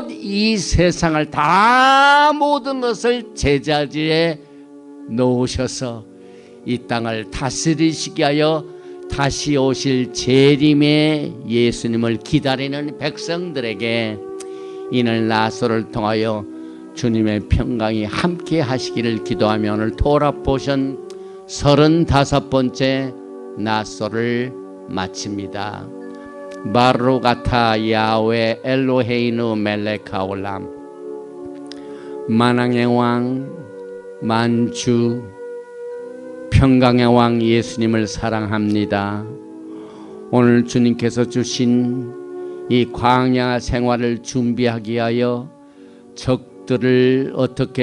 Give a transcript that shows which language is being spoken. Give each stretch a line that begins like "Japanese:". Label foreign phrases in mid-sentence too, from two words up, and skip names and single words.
Korean: 이 세상을 다 모든 것을 제자리에 놓으셔서 이 땅을 다스리시게 하여 다시 오실 재림의 예수님을 기다리는 백성들에게 이날 나소를 통하여 주님의 평강이 함께 하시기를 기도하며 오늘 토라 포션 35번째 나소를 마칩니다.
Hebrew: ברוך אתה יהוה אלוהינו מלך העולם,
Korean: 만왕의 왕 만주 평강의 왕 예수님을 사랑합니다. 오늘 주님께서 주신 이 광야 생활을 준비하기 위하여 적들을 어떻게